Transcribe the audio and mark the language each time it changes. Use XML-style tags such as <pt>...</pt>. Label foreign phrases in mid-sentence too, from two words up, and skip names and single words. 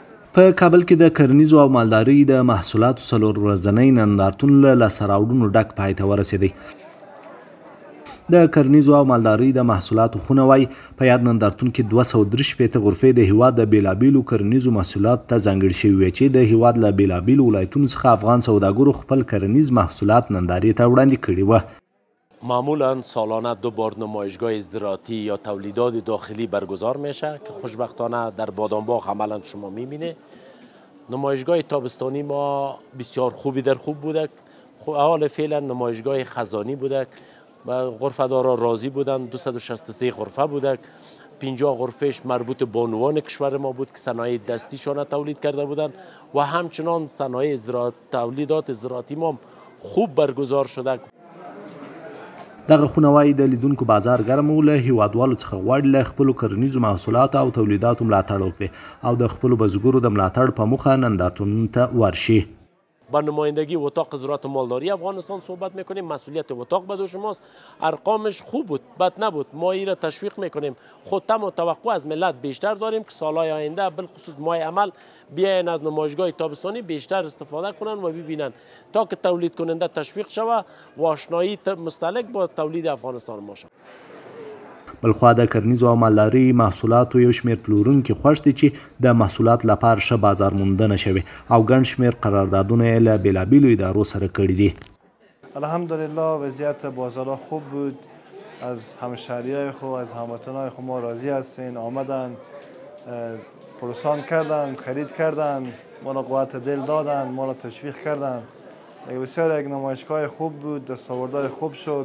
<ps>په کابل کې د کرنیزو او مالدارۍ د محصولاتو څلور ورځنی نندارتون له لاسته راوړنو ډک پای ته ورسېدی. د کرنیزو او مالدارۍ د محصولاتو خونه وایي په یاد نندارتون کې 263 غرفې د هیواد د بېلابېلو کرنیزو محصولاتو ته ځانګړې شوې وې چې د هیواد له بېلابېلو ولایتونو څخه افغان سوداګرو خپل کرنیز محصولات نندارې ته وړاندې کړي وه.</ps> <fa>معمولا سالانه 2 بار نمایشگاه زراعتی یا تولیدات داخلی برگزار میشه که خوشبختانه در بادامباغ عملا شما میبینه. نمایشگاه تابستانی ما بسیار خوبی در خوب بوده. حال فعلا نمایشگاه خزانی بوده و غرفه دارا راضی بودن. 263 غرفه بوده. 50 غرفهش مربوط بانوان کشور ما بود که صنایع دستیشان تولید کرده بودند و همچنان صنایع تولیدات زراعتی ما خوب برگزار شده.</fa> <ps>دغه خونه وایي د لیدونکو بازار ګرم و، له هیوادوالو څخه غواړي له خپلو کرنیزو محصولاتو او تولیداتو ملاتړ وکړي او د خپلو بزګرو د ملاتړ په موخه نندارتون ته ورشي.</ps> <fa>با نمایندگی اتاق زراعت و مالداری افغانستان صحبت میکنیم. مسئولیت اتاق به دوش شماست. ارقامش خوب بود، بد نبود. ما این را تشویق میکنیم. خود تم و توقع از ملت بیشتر داریم که سالهای آینده بالخصوص ماه عمل بیاین از نمایشگاه تابستانی بیشتر استفاده کنن و ببینن تا که تولید کننده تشویق شود و آشنایی مستلق با تولید افغانستان ما شود.</fa> <ps>بلخوا د کرنیزو او مالدارۍ محصولاتو یو شمېر پلورونکي خوښ دي چې د محصولات لپاره ښه بازار موندنه شوې او ګڼ شمېر قراردادونه یې له بېلابېلو ادارو سره کړي دي.</ps> <fa>الحمدلله وضعیت بازارها خوب بود. از همشهریای خود، از هموطنهای خود ما راضی هستین. آمدن پروسان کردن، خرید کردن، ما را قوت دل دادن، ما را تشویق کردن. بسیار یک نمایشگاه خوب بود، دستاوردهای خوب شد.</fa>